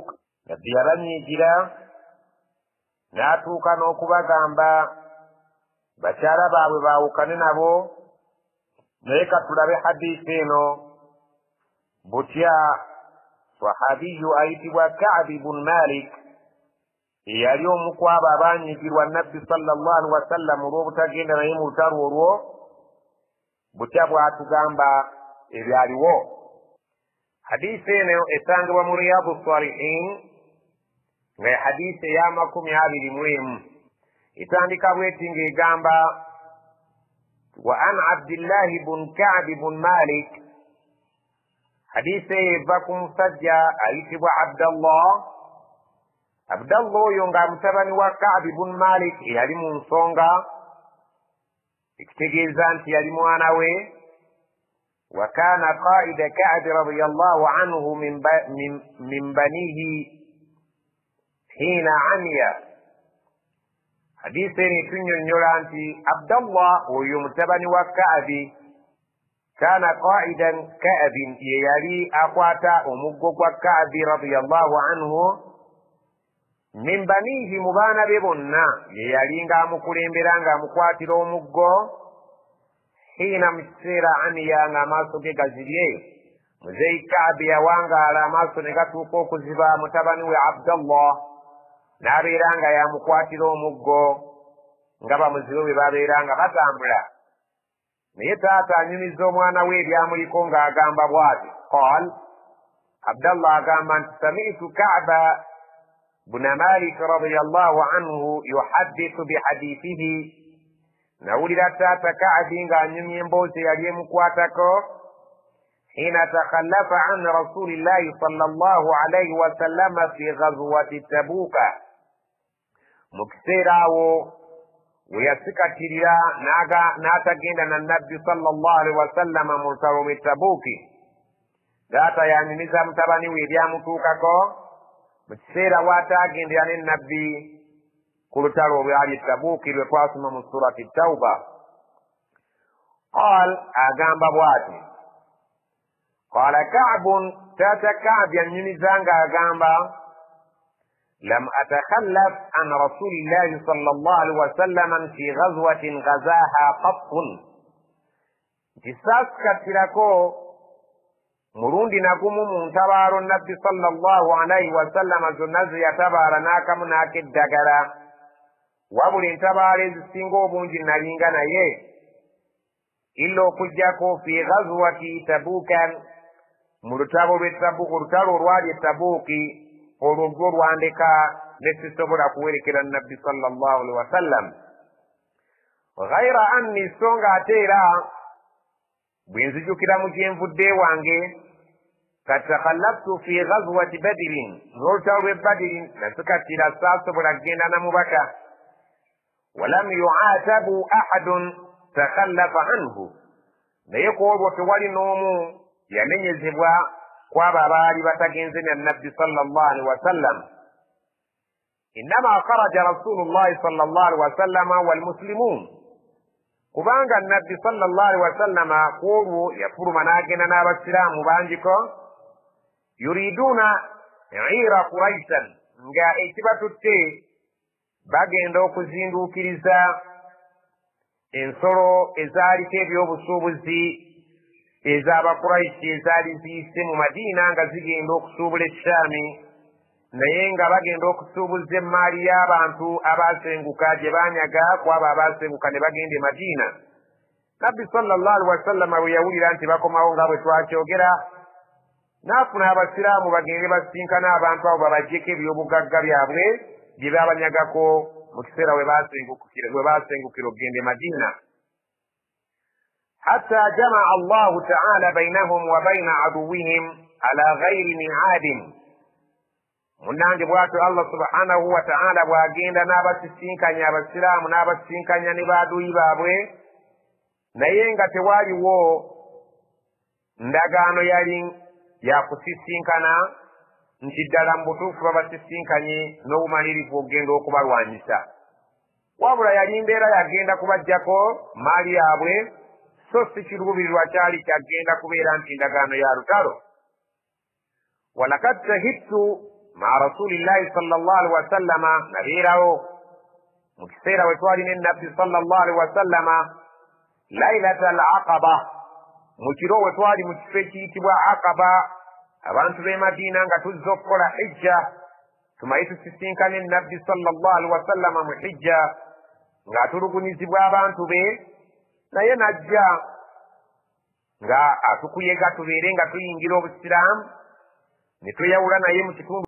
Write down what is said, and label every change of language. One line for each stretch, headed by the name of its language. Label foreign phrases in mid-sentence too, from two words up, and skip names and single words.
Ganda: Nabbi yabanyiigira n'atuuka n'okubagamba bakyala baabwe baawukane nabo naye katulabe hadiisi eno butya sahabiyu ayitibwa Ka'b ibn Malik eyali omu ku abo abaanyiigirwa nabbi
Arabic: صلى الله عليه وسلم
Ganda: olw'obutagenda naye mu lutalo olwo butya bw'atugamba ebyaliwo. Hadiisi eno esangibwa mu Riyadu Salihin nga hadiisi eya 21 etandika bweti ng'egamba
Arabic: وعن عبد الله بن كعب بن مالك.
Ganda: Hadiisi eyo eva ku musajja ayitibwa Abdallah oyo nga mutabani wa Ka'b bun Malik eyali mu nsonga, ekitegeeza nti yali mwana we.
Arabic: وكان قائد كعب رضي الله عنه من بنيه حين عمي.
Ganda: Hadiisi eno tunnyonnyola nti Abdallah oyo mutabani wa Ka'b
Arabic: كان قائد كعب
Ganda: ye yali akwata omuggo gwa Ka'b
Arabic: رضي الله عنه من بنيه
Ganda: mu baana be bonna ye yali ng'amukulembera ng'amukwatira omuggo hina mu kiseera amiya ng'amaaso ge gazibye. Muzeyi Ka'b yawangaala amaaso ne gatuuka okuziba mutabani we Abdallah n'abeera nga yamukwatira omuggo nga bamuzibe bwe babeera nga batambula. Naye taata anyumiza omwana we ebyamuliko ng'agamba bw'ati qaal Abdallah agamba nti
Arabic: سمعت كعب بن مالك رضي الله عنه يحدث بحديثه.
Ganda: Nawulira taata Ka'bi ng'anyumya emboozi yali emukwatako
Arabic: حين تخلف عن رسول الله صلى الله عليه وسلم في غزوة تبوك.
Ganda: Mu kiseera awo we yasikatirira n'atagenda na nabbi
Arabic: صلى الله عليه وسلم
Ganda: mu lutalo lw'e Tabuki. Taata yanyumiza mutabani we ebyamutuukako mu kiseera bw'ataagendera ne nabbi ku lutalo olwali Tabuki lwe twasoma mu surati Tawba. Qaal agamba bw'ati
Arabic: قال كعب,
Ganda: taata Ka'b yanyumiza ng'agamba
Arabic: لم أتخلف عن رسول الله صلى الله عليه وسلم في غزوة غزاها قط.
Ganda: Nti saasikatirako mulundi nagumu mu ntabaalo nabbi
Arabic: صلى الله عليه وسلم
Ganda: zonna ze yatabaala n'akamu n'akeddagala, wabula entabaalo ezisinga obungi nalinga naye illa okuggyako
Arabic: في غزوة تبوك,
Ganda: mu lutalo olwali Tabuki olwo gwo lwandeka ne sisobola kuwerekera nabbi
Arabic: صلى الله عليه وسلم. غير أني,
Ganda: songa ate era bwe nzijukira mu gye nvudde wange
Arabic: قد تخلفت في غزوة بدر,
Ganda: n'olutalo lw'e Badiri nasikatira saasobola kgenda na mubaka.
Arabic: ولم يعاتب أحد تخلف عنه,
Ganda: naye ku olwo tewali n'omu yamenyezebwa kwabo abaali batagenze na nabbi
Arabic: صلى الله عليه وسلم. إنما خرج رسول الله صلى الله عليه وسلم والمسلمون,
Ganda: kubanga nabbi
Arabic: صلى الله عليه وسلم
Ganda: ku olwo yafuluma n'agenda n'abasiraamu bangiko.
Arabic: يريدون عير قريش,
Ganda: nga ekibatutte bagenda okuzinduukiriza ensolo ezaaliko ebyobusuubuzi ez'Abakuraishi ezaali ziyise mu Madiina nga zigenda okusuubula Eshaami, naye nga bagenda okusuubuza emmaali y'abantu abaasenguka gye baanyaga kwabo abaasenguka ne bagenda e Madiina. Nabbi
Arabic: صلى الله عليه وسلم
Ganda: bwe yawulira nti bakomawo nga bwe twakyogera, n'afuna abasiraamu bagende basinkana abantu abo babaggyeko ebyobugagga byabwe bye baabanyagako mu kiseera we baasengukira okugenda e Madiina.
Arabic: حتى جمع الله تعالى بينهم وبين عدوهم على غير ميعاد.
Ganda: Munange bw'atyo Allah
Arabic: سبحانه وتعالى
Ganda: bw'agenda n'abasisinkanya abasiraamu n'abasisinkanya ne baaduyi baabwe, naye nga tewaaliwo ndagaano yali yakusisinkana nti ddala mu butuufu babasisinkanye n'obumalirivu okugenda okubalwanyisa. Wabula yali mbeera yagenda kubaggyako maali yaabwe, so si kiruubirirwa kyali kyagenda kubeera nti ndagaano ya lutalo.
Arabic: ولقد شهدت مع رسول الله صلى الله عليه وسلم,
Ganda: nabeerawo mu kiseera we twali ne nabbi
Arabic: صلى الله عليه وسلم ليلة العقبة,
Ganda: mu kiro we twali mu kifo ekiyitibwa Aqaba, abantu b'e Madiina nga tuzza okukola hijja, tumaye tusisinkane nabbi
Arabic: صلى الله عليه وسلم
Ganda: mu hijja ng'atulugunyizibwa abantu be, naye najja nga atukuyega tubeere nga tuyingira obusiraamu ne tweyawula naye mu kitundu